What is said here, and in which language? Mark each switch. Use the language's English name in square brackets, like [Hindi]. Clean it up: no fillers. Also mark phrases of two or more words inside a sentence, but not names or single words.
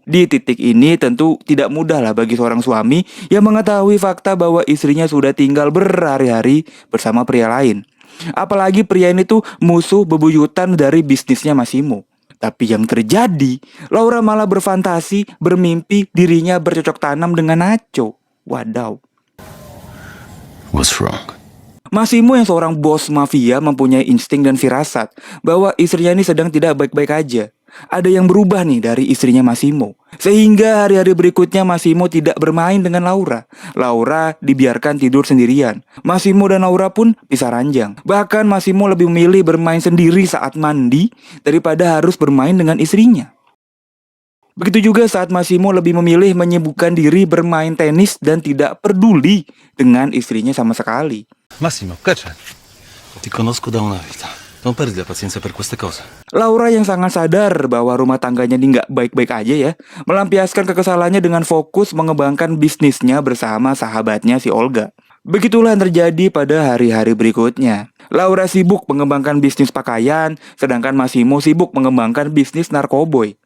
[Indonesian] Di titik ini tentu tidak mudah lah bagi seorang suami yang mengetahui fakta bahwa istrinya sudah tinggal berhari-hari bersama pria lain. Apalagi pria ini tuh musuh bebuyutan dari bisnisnya Massimo. Tapi yang terjadi, Laura malah berfantasi, bermimpi dirinya bercocok tanam dengan Nacho. Wadaw. [English] What's wrong? [Indonesian] Massimo yang seorang bos mafia mempunyai insting dan firasat bahwa istrinya ini sedang tidak baik-baik aja. ada yang berubah nih dari istrinya Massimo. Sehingga hari-hari berikutnya Massimo tidak bermain dengan Laura. Laura dibiarkan tidur sendirian. Massimo dan Laura pun pisah ranjang. Bahkan Massimo lebih memilih bermain sendiri saat mandi daripada harus bermain dengan istrinya. Begitu juga saat Massimo lebih memilih menyibukkan diri bermain tenis dan tidak peduli dengan istrinya sama sekali. [Italian] Massimo, caccia. Ti conosco da una vita. Non perdi la pazienza per queste cose. [Indonesian] Laura yang sangat sadar bahwa rumah tangganya ini nggak baik-baik aja ya, melampiaskan kekesalannya dengan fokus mengembangkan bisnisnya bersama sahabatnya si Olga. Begitulah yang terjadi pada hari-hari berikutnya. Laura sibuk mengembangkan bisnis pakaian, sedangkan Massimo sibuk mengembangkan bisnis narkoboy.